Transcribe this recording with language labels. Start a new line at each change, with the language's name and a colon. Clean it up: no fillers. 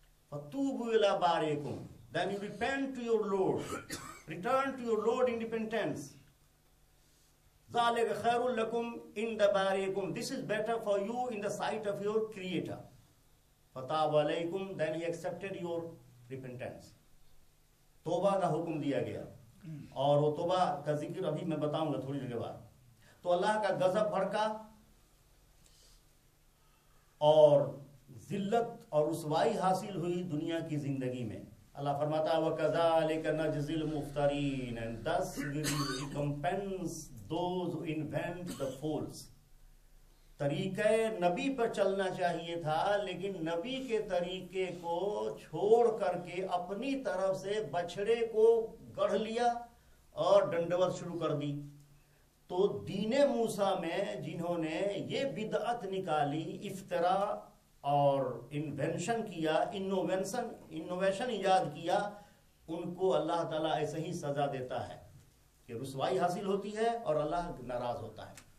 Arabic: فَتُوبُوا إِلَى بَارِئِكُمْ,
English: then you repent to your Lord, return to your Lord in repentance.
Arabic: ذَلِكَ خَيْرٌ لَكُمْ عِنْدَ بَارِئِكُمْ,
English: this is better for you in the sight of your Creator.
Arabic: فَتَابَ عَلَيْكُمْ,
English: then he accepted your repentance.
Hindi: तोबा का हुक्म दिया गया, और वो तोबा का जिक्र अभी मैं बताऊंगा थोड़ी देर बाद। तो अल्लाह का गजब भड़का और जिल्लत और रुसवाई हासिल हुई दुनिया की जिंदगी में। अल्लाह फरमाता है वकज़ालिक नजज़िल मुफ्तरीन,
English: and thus we will recompense those who invent the false.
Hindi: तरीके नबी पर चलना चाहिए था, लेकिन नबी के तरीके को छोड़ करके अपनी तरफ से बछड़े को गढ़ लिया और दंडवत शुरू कर दी। तो दीने मूसा में जिन्होंने ये बिदअत निकाली, इफ्तरा और इन्वेंशन किया, इनोवेशन इजाद किया, उनको अल्लाह ताला ऐसे ही सजा देता है कि रुसवाई हासिल होती है और अल्लाह नाराज होता है।